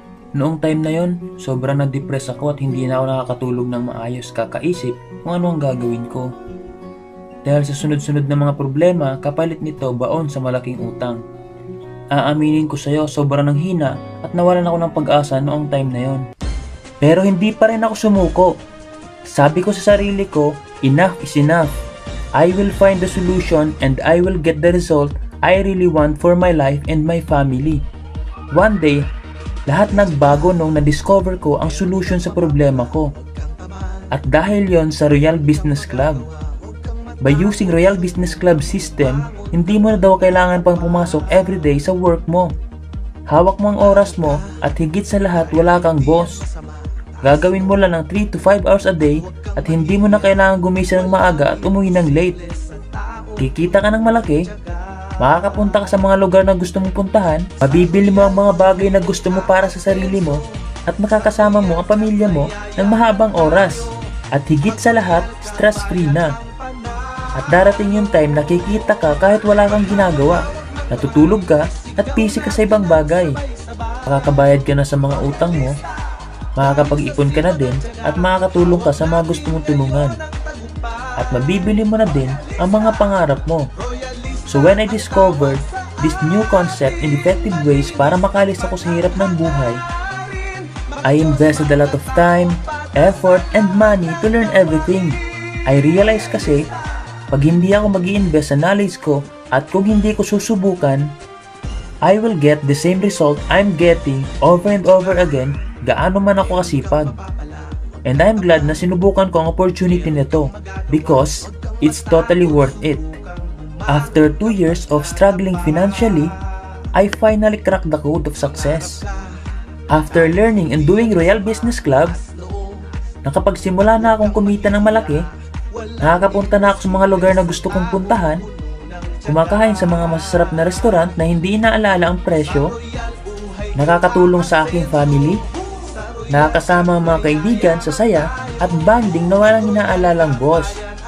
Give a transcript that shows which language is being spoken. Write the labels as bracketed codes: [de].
[tl] Noong time na yon, sobrang na-depress ako at hindi na ako nakakatulog ng maayos kakaisip kung ano ang gagawin ko. Dahil sa sunod-sunod na mga problema, kapalit nito baon sa malaking utang. Aaminin ko sa iyo, sobrang nang hina at nawalan ako ng pag-asa noong time na yon. Pero hindi pa rin ako sumuko. Sabi ko sa sarili ko, [en] enough is enough. I will find the solution and I will get the result I really want for my life and my family. One day, [tl] lahat nagbago nung na-discover ko ang solution sa problema ko. At dahil yon sa Royal Business Club. [en] By using Royal Business Club system, [tl] hindi mo na daw kailangan pang pumasok everyday sa work mo. Hawak mo ang oras mo at higit sa lahat wala kang boss. Gagawin mo lang ng [en] 3 to 5 hours a day [tl] at hindi mo na kailangan gumising ng maaga at umuwi ng late. Kikita ka ng malaki, makakapunta ka sa mga lugar na gusto mong puntahan, mabibili mo ang mga bagay na gusto mo para sa sarili mo, at makakasama mo ang pamilya mo ng mahabang oras. At higit sa lahat, stress-free na. At darating yung time na kikita ka kahit wala kang ginagawa, natutulog ka at busy ka sa ibang bagay. Makakabayad ka na sa mga utang mo, makakapag-ipon ka na din at makakatulong ka sa mga gusto mong tulungan. At mabibili mo na din ang mga pangarap mo. [en] So when I discovered this new concept and effective ways [tl] para makalis ako sa hirap ng buhay, [en] I invested a lot of time, effort, and money to learn everything. I realized [tl] kasi, pag hindi ako mag-i-invest sa knowledge ko at kung hindi ko susubukan, [en] I will get the same result I'm getting over and over again [tl] gaano man ako kasipag. [en] And I'm glad [tl] na sinubukan ko ang opportunity nito [en] because it's totally worth it. After 2 years of struggling financially, I finally cracked the code of success. After learning and doing Royal Business Club, [tl] nakapagsimula na akong kumita ng malaki, nakakapunta na ako sa mga lugar na gusto kong puntahan, kumakain sa mga masasarap na restaurant na hindi inaalala ang presyo, nakakatulong sa aking family, nakakasama ang mga kaibigan sa saya at bonding na walang inaalalang boss.